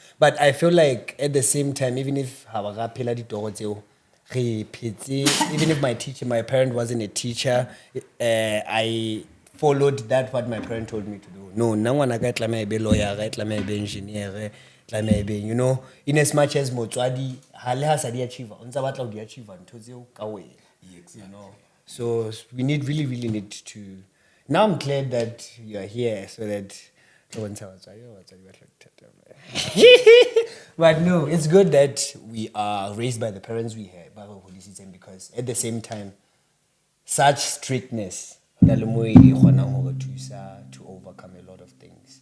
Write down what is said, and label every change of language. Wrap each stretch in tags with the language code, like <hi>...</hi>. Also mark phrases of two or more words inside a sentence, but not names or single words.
<en>But I feel like at the same time, even if even if my parent wasn't a teacher, I followed that what my parent told me to do. No, no one I got be lawyer, be engineer, you know, in as much as</en> <st>motswadi hale ha sa di achieve, unsa batla di achieve ntho tseo ka wena.</st> <en>You know. So we really need to. Now I'm glad that you are here so that. But no, it's good that we are raised by the parents we have, because at the same time, such strictness to overcome a lot of things.</en>